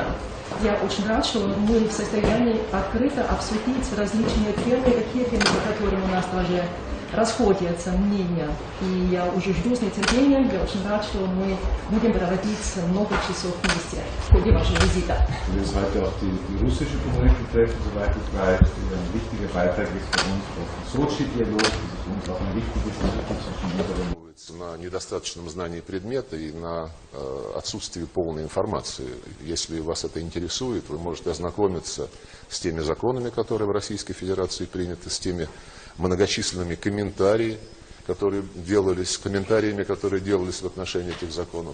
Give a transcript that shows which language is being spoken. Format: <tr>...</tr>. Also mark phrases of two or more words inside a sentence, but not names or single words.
<ru>Я очень рад, что мы в состоянии открыто обсудить различные темы, такие темы, по которым у нас даже расходятся мнения. И я уже жду с нетерпением, я очень рад, что мы будем проводить много часов вместе в ходе вашего визита.</ru> <de>Wir werden heute auch die russische Community treffen, soweit ich weiß, die ein wichtiger Beitrag ist für uns, auch ein Sochi-Dialog, das ist für uns auch ein wichtiges Institut zwischen unseren.</de> <ru>На недостаточном знании предмета и на отсутствии полной информации. Если вас это интересует, вы можете ознакомиться с теми законами, которые в Российской Федерации приняты, с теми многочисленными комментариями, которые делались в отношении этих законов.</ru>